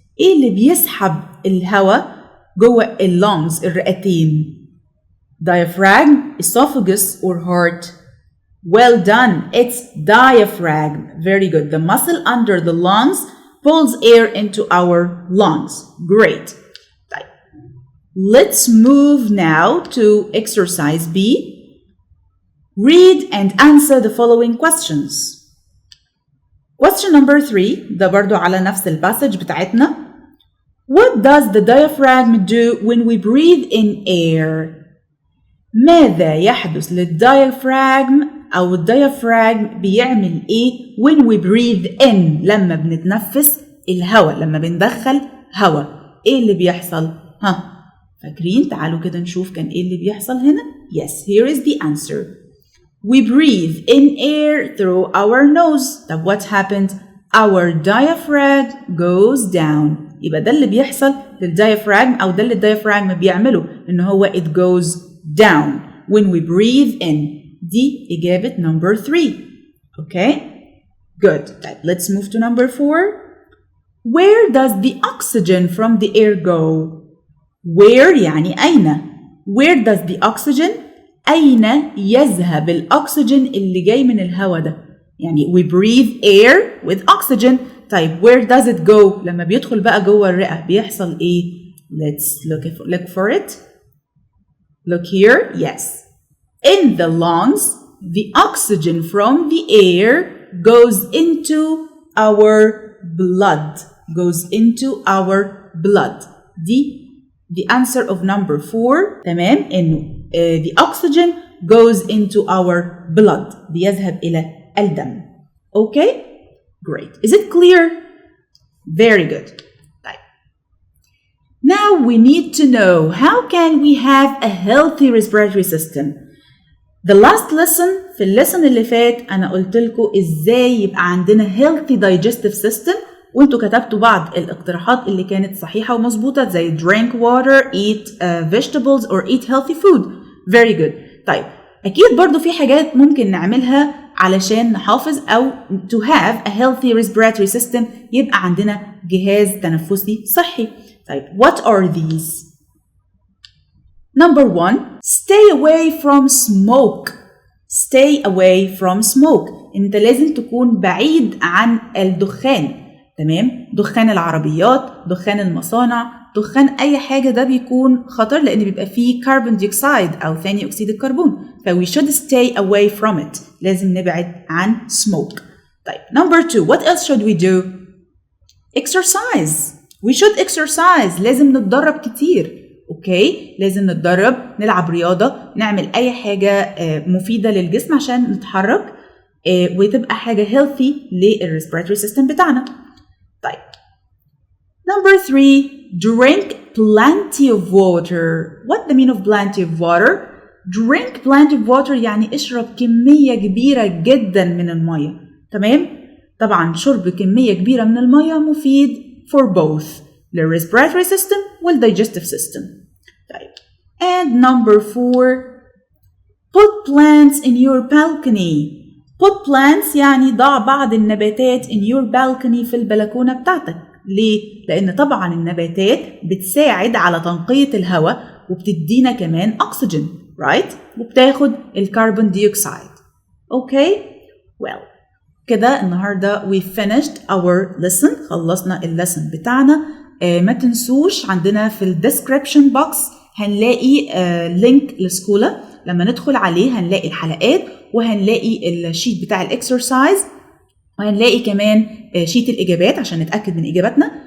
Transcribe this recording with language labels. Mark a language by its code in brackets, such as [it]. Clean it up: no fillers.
[ar] ايه اللي بيسحب الهواء جوه اللونجز الرئتين؟ [en] Diaphragm, esophagus or heart? Well done. It's diaphragm. Very good. The muscle under the lungs pulls air into our lungs. Great. Let's move now to exercise B. Read and answer the following questions. Question number 3 [ar] ده برضو على نفس الباسج بتاعتنا. [en] What does the diaphragm do when we breathe in air? [ar] ماذا يحدث للديافراغم أو الديافراغم بيعمل إيه [en] when we breathe in [ar] لما بنتنفس الهواء، لما بندخل هواء إيه اللي بيحصل؟ فاكرين؟ تعالوا كده نشوف كان إيه اللي بيحصل هنا. [en] Yes, here is the answer. We breathe in air through our nose. طب what happened? Our diaphragm goes down. [ar] يبقى ده اللي بيحصل للديافراغم أو ده اللي الديافراغم بيعمله إن هو [en] it goes down when we breathe in. [ar] دي إجابة number 3. [en] Okay? Good. طيب let's move to number 4. Where does the oxygen from the air go? [ar] Where يعني أين. [en] Where does the oxygen [ar] أين يذهب الأكسجين اللي جاي من الهواء ده؟ يعني [en] we breathe air with oxygen. طيب where does it go؟ [ar] لما بيدخل بقى جوه الرئة بيحصل إيه؟ [en] Let's look for it. Look here. Yes. In the lungs, the oxygen from the air goes into our blood. Goes into our blood. The answer of number 4. [ar] تمام إنه [en] the oxygen goes into our blood. [ar] بيذهب إلى الدم. [en] Okay? Great. Is it clear? Very good. طيب. Now we need to know how can we have a healthy respiratory system. The last lesson [ar] في الليسن اللي فات أنا قلت لكم إزاي يبقى عندنا [en] healthy digestive system [ar] وانتوا كتبتوا بعض الاقتراحات اللي كانت صحيحة ومظبوطة زي [en] drink water, eat vegetables or eat healthy food. Very good. [ar] طيب أكيد برضو في حاجات ممكن نعملها علشان نحافظ أو [en] to have a healthy respiratory system [ar] يبقى عندنا جهاز تنفسي صحي. [en] طيب what are these? Number 1, stay away from smoke. Stay away from smoke. [ar] انت لازم تكون بعيد عن الدخان. تمام؟ دخان العربيات، دخان المصانع، دخان أي حاجة ده بيكون خطر لأن بيبقى فيه كربون ديوكسيد أو ثاني أكسيد الكربون. [en] we should stay away from it. [ar] لازم نبعد عن smoke. [en] طيب number 2, what else should we do? Exercise. We should exercise. [ar] لازم نتدرب كتير. اوكي لازم نتدرب، نلعب رياضة، نعمل أي حاجة مفيدة للجسم عشان نتحرك وتبقى حاجة healthy للريسبيراتوري سيستم بتاعنا. [en] طيب number 3, drink plenty of water. What the mean of plenty of water? Drink plenty of water [ar] يعني اشرب كمية كبيرة جدا من المية. تمام؟ طبعا شرب كمية كبيرة من المية مفيد [en] for both [ar] للrespiratory system والdigestive system. [en] طيب and number 4, put plants in your balcony. put plants [ar] يعني ضع بعض النباتات [en] in your balcony [ar] في البلكونة بتاعتك. ليه؟ لأن طبعا النباتات بتساعد على تنقية الهواء وبتدينا كمان أكسجين right؟ وبتاخد الكربون ديوكسيد. [en] Okay? Well [ar] كده النهاردة [en] we finished our lesson. [ar] خلصنا اللسن بتاعنا. ما تنسوش عندنا في الديسكريبشن بوكس هنلاقي لينك لسكولا. لما ندخل عليه هنلاقي الحلقات وهنلاقي الشيت بتاع الاكسرسايز وهنلاقي كمان شيت الإجابات عشان نتأكد من إجاباتنا.